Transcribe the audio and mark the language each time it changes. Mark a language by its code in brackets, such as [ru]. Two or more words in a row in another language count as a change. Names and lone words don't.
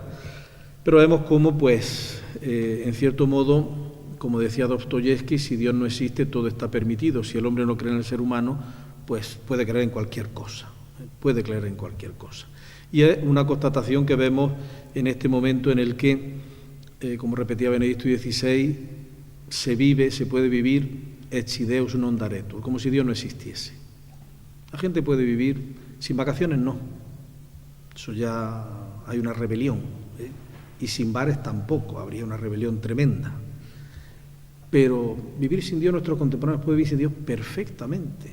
[es] Pero vemos cómo, pues, en cierto modo, como decía Dostoyevsky, si Dios no existe, todo está permitido. Si el hombre no cree en el ser humano, pues puede creer en cualquier cosa. Y es una constatación que vemos en este momento en el que, como repetía Benedicto XVI, se puede vivir [la] ecce Deus non daretur, [es] como si Dios no existiese. La gente puede vivir sin vacaciones, no. Eso ya hay una rebelión, y sin bares tampoco, habría una rebelión tremenda. Pero vivir sin Dios, nuestros contemporáneos pueden vivir sin Dios perfectamente.